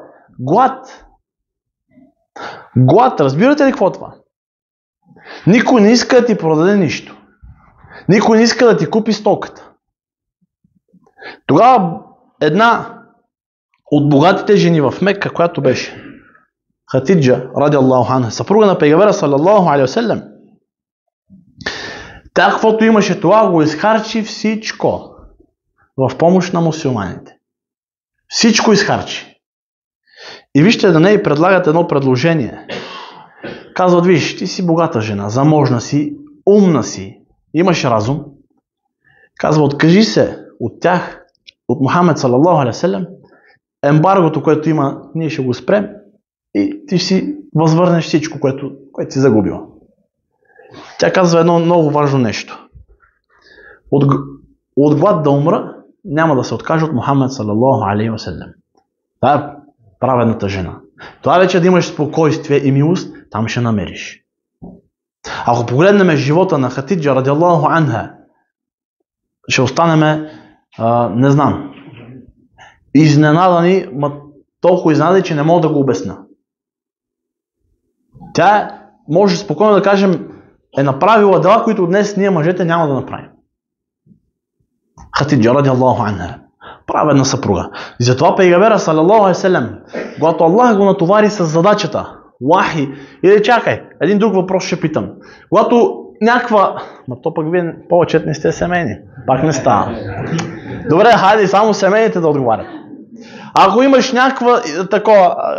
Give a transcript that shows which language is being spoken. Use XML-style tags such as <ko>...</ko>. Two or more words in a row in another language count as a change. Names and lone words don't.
<bg>Глад. Глад. Разбирате ли какво е това? Никой не иска да ти продаде нищо. Никой не иска да ти купи стоката. Тогава една от богатите жени в Мекка, която беше Хатиджа,</bg> <ar>رضي الله عنها,</ar> <bg>съпруга на пейгамбера,</bg> <ar>صلى الله عليه وسلم,</ar> <bg>тя каквото имаше това, го изхарчи всичко в помощ на мусулманите. Всичко изхарчи. И вижте, да не й предлагат едно предложение. Казват, виж, ти си богата жена, заможна си, умна си, имаш разум. Казва, откажи се от тях, от Мухамед,</bg> <ar>صلى الله عليه وسلم,</ar> <bg>ембаргото, което има, ние ще го спрем и ти си възвърнеш всичко, което си загубила. Тя казва едно много важно нещо. От глад да умра, няма да се откаже от Мухамед,</bg> <ar>صلى الله عليه وسلم.</ar> <bg>Това е праведната жена. Това вече да имаш спокойствие и милост, там ще намериш. Ако погледнем живота на Хатиджа,</bg> <ar>رضي الله عنها,</ar> <bg>ще останем, не знам, изненадани, толкова изненадани, че не мога да го обясня. Тя може спокойно да кажем, е направила дела, които днес ние мъжете няма да направим. Хатиджа,</bg> <ar>رضي الله عنها,</ar> <bg>праведна съпруга. И затова пейгамбера,</bg> <ar>صلى الله عليه وسلم,</ar> <bg>когато Аллах го натовари с задачата, вахи, или чакай, един друг въпрос ще питам. Когато някаква... то пък вие повече не сте семейни. Пак не става. Добре, хайде само семейните да отговарят. Ако имаш някаква такова...</bg>